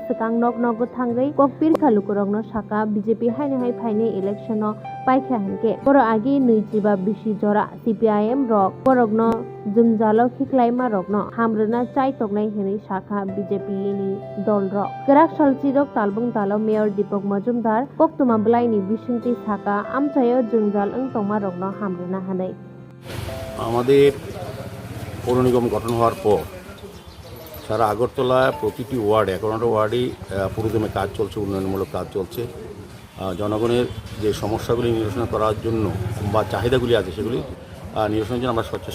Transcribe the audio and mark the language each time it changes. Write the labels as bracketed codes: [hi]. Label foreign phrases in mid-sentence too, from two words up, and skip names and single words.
[trp] sekang nog nogo thangai kokpir kha lukurok no saka BJP haine hai phaine election no paikha hanke poro agi nuijiba bisi jora CPIM rok porok no jungjalo khiklaima rok no hamruna chai tognai hini saka BJP ni dol rok gerak salchi rok talbung talo mayor Deepak Majumdar koktuma blai ni bisinti saka amchayo jungjal ang tongma rok no hamruna hanai [bn] আমাদের পৌর নিগম গঠন হওয়ার পর সারা আগরতলায় প্রতিটি ওয়ার্ডে 11টা ওয়ার্ডেই পুরোদমে কাজ চলছে, উন্নয়নমূলক কাজ চলছে। জনগণের যে সমস্যাগুলি নিরসন করার জন্য বা চাহিদাগুলি আছে সেগুলি নিরসনের জন্য আমরা সচেষ্ট।